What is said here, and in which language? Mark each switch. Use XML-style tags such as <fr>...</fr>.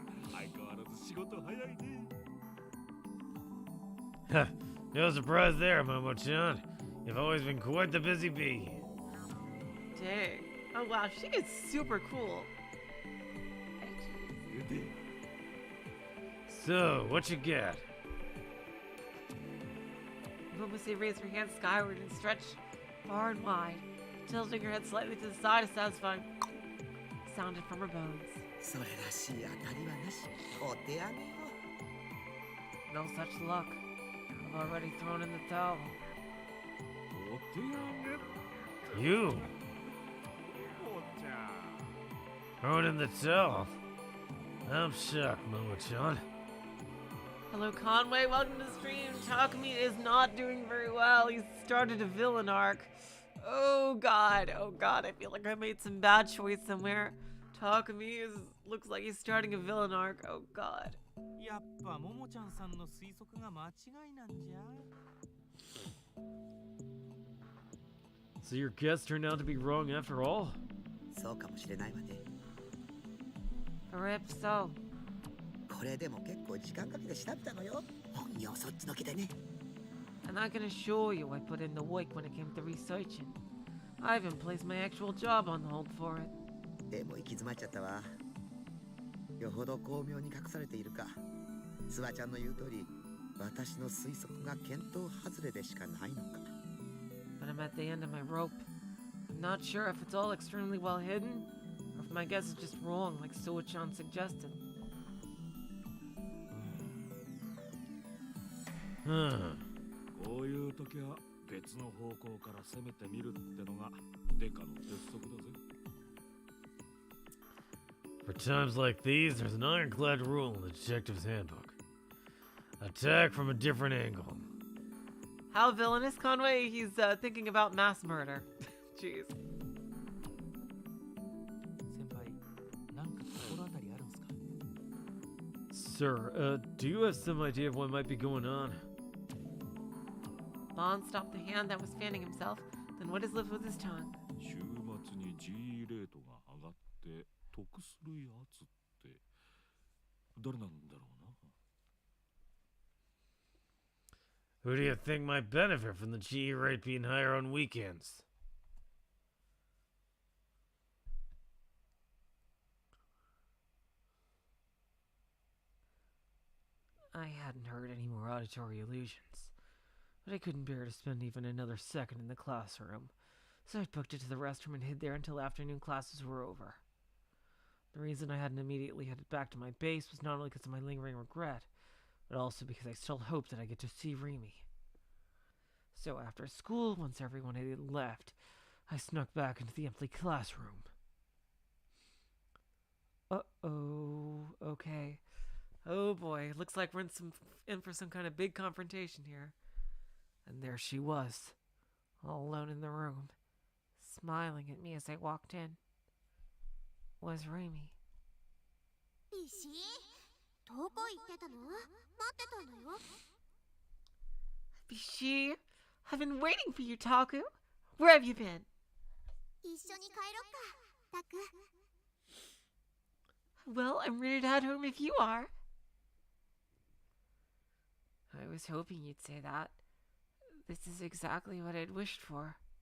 <ja>相変わらず仕事早いね。</ja> <en>Huh, no surprise there, Momo-chan. You've always been quite the busy bee. Dang. Oh wow, she is super cool. So, what you got? Momosi raised her hand skyward and stretched far and wide, tilting her head slightly to the side, a satisfying sounded from her bones.</en> <ja>それらしい当たりはなし。お手上げよ。</ja> <en>No such luck. I've already thrown in the towel.</en> <ja>お手上げ。</ja> <en>You?</en> <ja>ももちゃん。</ja> <en>Thrown in the towel? I'm shocked, Momo-chan. Hello, Conway. Welcome to the stream. Takumi is not doing very well. He's started a villain arc. Oh god. Oh god. I feel like I made some bad choice somewhere. Takumi looks like he's starting a villain arc. Oh god.</en> <ja>やっぱももちゃんさんの推測が間違いなんじゃ。</ja> <en>So your guess turned out to be wrong after all?</en> <ja>そうかもしれないわね。</ja> <en>Rip so.</en> <ja>これでも結構時間かけて調べたのよ。本業そっちのけでね。</ja> <en>And I can assure you I put in the work when it came to researching. I even placed my actual job on hold for it.</en> <ja>でも行き詰まっちゃったわ。よほど巧妙に隠されているか。スワちゃんの言う通り、私の推測が見当外れでしかないのか。</ja> <en>But I'm at the end of my rope. I'm not sure if it's all extremely well hidden, or if my guess is just wrong, like Suwa-chan suggested. Huh.</en> <ja>こういう時は別の方向から攻めてみるってのがデカの鉄則だぜ。</ja> <en>For times like these, there's an ironclad rule in the detective's handbook. Attack from a different angle. How villainous, Conway? He's thinking about mass murder. Jeez.</en> <ja>先輩、なんか心当たりあるんすか？</ja> <en>Sir, do you have some idea of what might be going on? Bond stopped the hand that was fanning himself, then wet his lips with his tongue.</en> <ja>週末に G レートが上がって得するやつって誰なんだろうな。</ja> <en>Who do you think might benefit from the GE rate being higher on weekends? I hadn't heard any more auditory illusions. but I couldn't bear to spend even another second in the classroom, so I booked it to the restroom and hid there until afternoon classes were over. The reason I hadn't immediately headed back to my base was not only because of my lingering regret, but also because I still hoped that I get to see Remy. So after school, once everyone had left, I snuck back into the empty classroom. Uh-oh, okay. Oh boy, looks like we're in for some kind of big confrontation here. And there she was, all alone in the room, smiling at me as I walked in. Was Remy.</en> <ja>石どこ行ってたの？待ってたのよ。</ja> <en>Bishi, I've been waiting for you, Taku. Where have you been?</en> <ja>一緒に帰ろっか、タク。</ja> <en>Well, I'm ready to head home if you are. I was hoping you'd say that. This is exactly what I'd wished for.</en>